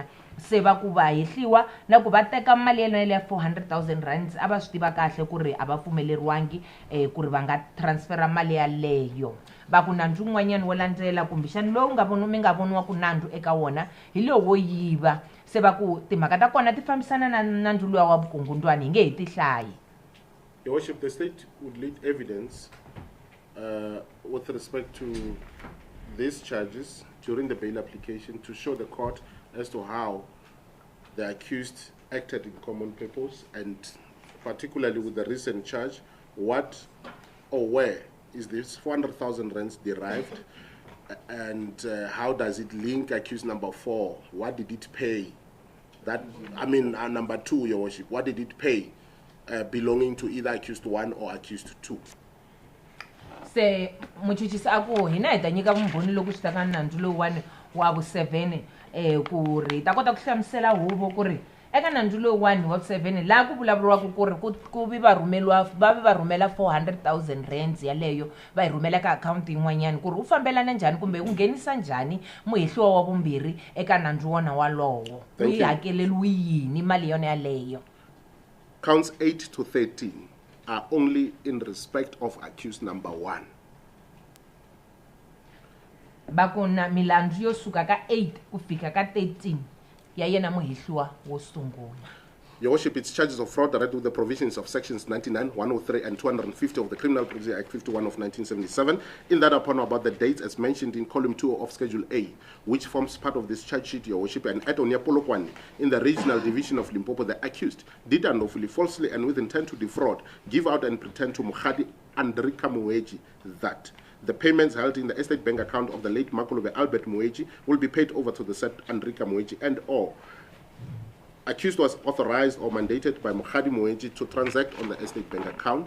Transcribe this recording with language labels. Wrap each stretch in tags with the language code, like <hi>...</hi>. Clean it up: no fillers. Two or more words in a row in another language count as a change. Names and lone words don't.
<ts>Se va ku va hihliwa na ku va teka mali ya ya 400,000 rands a va swi tiva kahle ku ri a va pfumeleriwangi ku ri va nga transfera mali yaleyo. Va ku nandzu wun'wanyani wo landzela kumbexani lowu mi nga voniwa ku nandzu eka wona hi lowo yiva. Se va ku timhaka ta kona ti fambisana na nandzu luwa wa vukungundwani hi nge hi tihlayi.</ts> <en>Your Worship, the state would lead evidence with respect to these charges during the bail application to show the court as to how the accused acted in common purpose, and particularly with the recent charge, what or where is this 400,000 rands derived, and how does it link accused number 4? What did it pay? That, I mean, number 2, Your Worship, what did it pay belonging to either accused 1 or accused 2?</en> <ts>Se muchuchisi aku hina hi ta nyika vumbhoni loko swi ta ka nandzu lowuwani wa vu 7 ku ri ta kota ku hlamusela huvo ku ri eka nandzu lowuwani wa vu 7 laha ku vulavuriwaka ku ri ku vi va rhumela 400,000 rands yaleyo va yi rhumela ka akhawunti yin'wanyani ku ri wu fambelana njhani kumbe wu nghenisa njhani muhehliwa wa vumbirhi eka nandzu wona walowo u yi hakeleliwi yini mali yona yaleyo.</ts> <en>Counts 8 to 13 are only in respect of accused number 1.</en> <ts>Bakuna milandzu yo suka ka 8 ku fika ka 13 ya yena muhehliwa wo sungula.</ts> <en>Your Worship, it's charges of fraud directed with the provisions of sections 99, 103, and 250 of the Criminal Procedure Act 51 of 1977, in that upon about the dates as mentioned in column 2 of Schedule A, which forms part of this charge sheet, Your Worship, and at Onia Polokwane, in the regional division of Limpopo, the accused did unlawfully, falsely, and with intent to defraud, give out and pretend to Mokgadi Hendrika Moyetji that the payments held in the estate bank account of the late Makuluve Albert Moyetji will be paid over to the said Hendrika Moyetji, and or accused was authorized or mandated by Mokgadi Moyetji to transact on the estate bank account.</en>